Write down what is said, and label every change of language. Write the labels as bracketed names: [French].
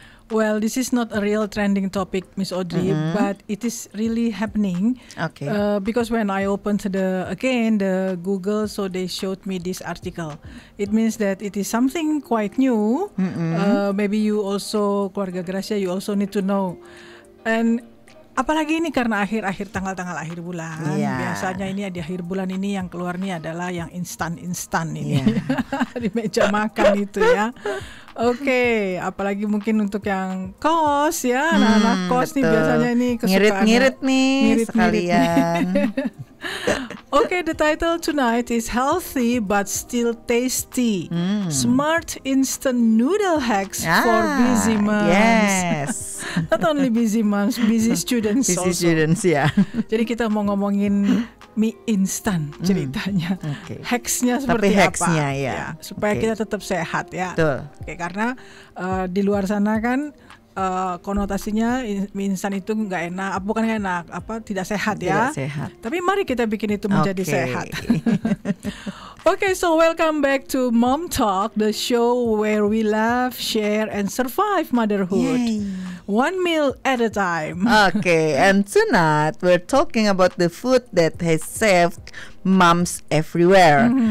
[English] Well, this is not a real trending topic, Miss Audrey, but it is really happening. Okay. Because when I opened the Google, so they showed me this article. It means that it is something quite new. Maybe you also, Keluarga Gracia, you also need to know. [Indonesian] And apalagi ini karena akhir-akhir tanggal-tanggal akhir bulan. Biasanya ini di akhir bulan ini yang keluar nih adalah yang instan-instan ini. Di meja makan itu ya. Oke, apalagi mungkin untuk yang kos ya, anak-anak kos nih biasanya ini kesukaan. Ngirit-ngirit nih sekalian. [English] Okay, the title tonight is Healthy but Still Tasty. Smart instant noodle hacks for busy moms. Yes. Not only busy moms, busy students busy students ya. [Indonesian] Jadi kita mau ngomongin mie instan ceritanya. Hacksnya seperti tapi hacksnya, apa? ya. Supaya kita tetap sehat ya. Betul. Karena di luar sana kan konotasinya mie instan itu nggak enak, bukan nggak enak, tidak sehat ya. Tidak sehat. Tapi mari kita bikin itu menjadi sehat. [English] Okay, so welcome back to Mom Talk, the show where we laugh, share, and survive motherhood. Yay. One meal at a time. Okay, and tonight we're talking about the food that has saved moms everywhere.